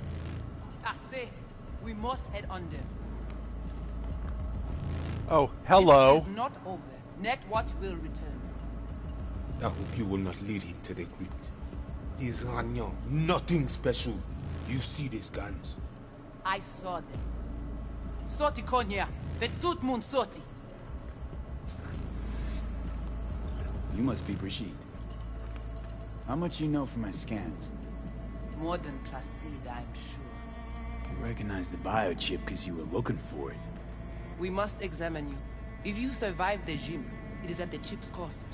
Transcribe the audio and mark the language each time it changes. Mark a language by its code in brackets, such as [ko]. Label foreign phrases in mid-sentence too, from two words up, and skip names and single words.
[en] Assez. We must head under. Oh, hello. This is not over. Netwatch will return. I hope you will not lead him to the crypt. These Ragnan, nothing special. You see these guns? I saw them. [ht] Sorti konya. Ve tout moun sorti. [en] You must be Brigitte. How much you know from my scans? More than Placide, I'm sure. You recognize the biochip because you were looking for it. We must examine you. If you survive the gym, it is at the chip's cost.